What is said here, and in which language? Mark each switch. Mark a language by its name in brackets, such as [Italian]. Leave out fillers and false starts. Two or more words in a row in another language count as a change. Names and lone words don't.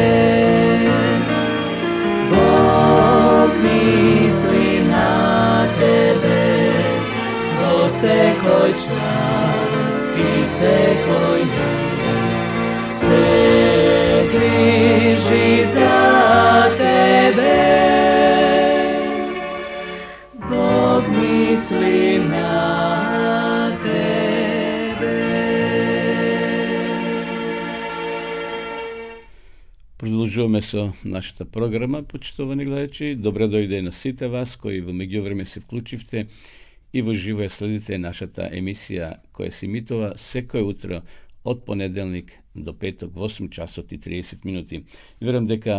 [Macedonian] Бог мисли на тебе, Бог секој час и секој ден. Се грижи за тебе, Бог мисли на тебе. Продолжуваме со нашата програма, почитувани гледачи. Добре дојде на сите вас кои во меѓувреме се вклучивте и во живо ја следите нашата емисија која се емитува секој утро од понеделник до петок во 8 часот и 30 минути.